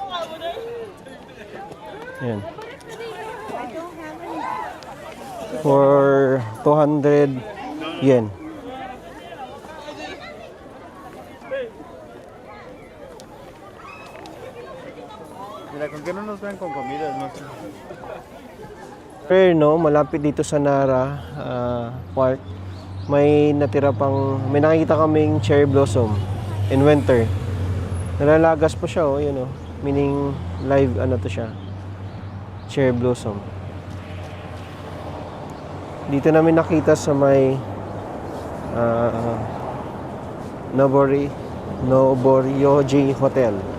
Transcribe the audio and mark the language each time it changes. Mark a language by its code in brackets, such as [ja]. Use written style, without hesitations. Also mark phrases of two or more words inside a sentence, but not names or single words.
[tl] Ayan. [en] For 200 yen. [es] Mira, ¿con qué no nos ven con comida? No sé. Pero no, [tl] malapit dito sa Nara Park, may nakikita kaming [en] cherry blossom in winter. [tl] Nalalagas po siya oh, yun oh. [en] Meaning live [tl] ano to siya. [en] Cherry blossom. [tl] Dito namin nakita sa may Noboryoji Hotel.